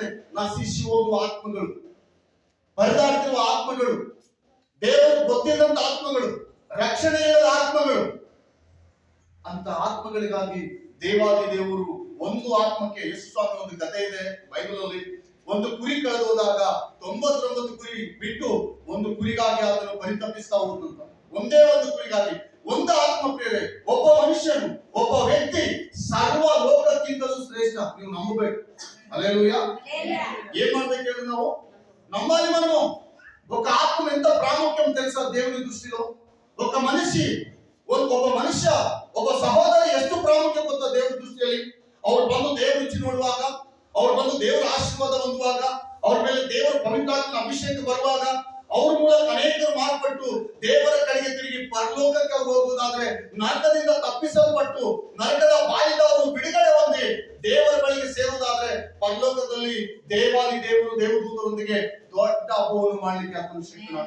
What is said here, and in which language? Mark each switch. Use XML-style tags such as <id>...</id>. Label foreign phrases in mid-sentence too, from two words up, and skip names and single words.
<kn>ನಾ ಶಿಷ್ಯ ಹೋಗುವ ಆತ್ಮಗಳು, ಬರೆದಾಡ್ತಿರುವ ಆತ್ಮಗಳು, ದೇವರು ಗೊತ್ತಿಲ್ಲದಂತ ಆತ್ಮಗಳು, ರಕ್ಷಣೆ ಇಲ್ಲದ ಆತ್ಮಗಳು, ಅಂತ ಆತ್ಮಗಳಿಗಾಗಿ ದೇವಾದಿ ದೇವರು ಒಂದು ಆತ್ಮಕ್ಕೆ, ಯೇಸು ಸ್ವಾಮಿ ಒಂದು ಕಥೆ ಇದೆ ಬೈಬಲ್ ಅಲ್ಲಿ, ಒಂದು ಕುರಿ ಕಳೆದು ಹೋದಾಗ 99 ಕುರಿ ಬಿಟ್ಟು ಒಂದು ಕುರಿಗಾಗಿ ಅದನ್ನು ಪರಿತಪಿಸ್ತಾ ಹೋದಂತ. ಒಂದೇ ಒಂದು ಕುರಿಗಾಗಿ ಒಂದು ಆತ್ಮ ಪ್ರೇರೆ. ಒಬ್ಬ ಮನುಷ್ಯನು, ಒಬ್ಬ ವ್ಯಕ್ತಿ ಸರ್ವ ಲೋಕಕ್ಕಿಂತಲೂ ಶ್ರೇಷ್ಠ. ನೀವು ನಂಬಬೇಕು. ಹಲ್ಲೆಲೂಯಾ. ಏನ್ ಮಾಡ್ಬೇಕು ಹೇಳಿ? ನಾವು నమ్మాలి.</kn> <te>మనము ఒక ఆత్మ ఎంత ప్రాముఖ్యం తెలుసా దేవుని దృష్టిలో? ఒక మనిషి</te> <kn>ಒಬ್ಬ ಸಹೋದರ ಎಷ್ಟು ಪ್ರಾಮುಖ್ಯ ಗೊತ್ತಾ ದೇವರ ದೃಷ್ಟಿಯಲ್ಲಿ? ಅವ್ರು ಬಂದು ದೇವರ ರುಚಿ ನೋಡುವಾಗ, ಅವ್ರು ಬಂದು ದೇವರ ಆಶೀರ್ವಾದ ಹೊಂದುವಾಗ, ಅವ್ರ ಮೇಲೆ ದೇವರ ಪವಿತ್ರಾತ್ಮನ ಅಭಿಷೇಕ ಬರುವಾಗ, ಅವ್ರ ಮೂಲಕ ಅನೇಕರು ಮಾರ್ಪಟ್ಟು ದೇವರ ಕಡೆಗೆ ತಿರುಗಿ ಪರಲೋಕಕ್ಕೆ ಅವರು ಹೋಗುವುದಾದ್ರೆ, ನರಕದಿಂದ ತಪ್ಪಿಸಲ್ಪಟ್ಟು ನರಕದ ಬಾಯಿಂದ ಅವರು ಬಿಡುಗಡೆ ಹೊಂದಿ ದೇವರ ಬಳಿಗೆ ಸೇರುವುದಾದ್ರೆ, ಪರಲೋಕದಲ್ಲಿ ದೇವಾದಿ ದೇವರು ದೇವದೂತರೊಂದಿಗೆ ದೊಡ್ಡ ಹಬ್ಬವನ್ನು ಮಾಡ್ಲಿಕ್ಕೆ ಆತನ ಶಕ್ತನಾದ.</kn>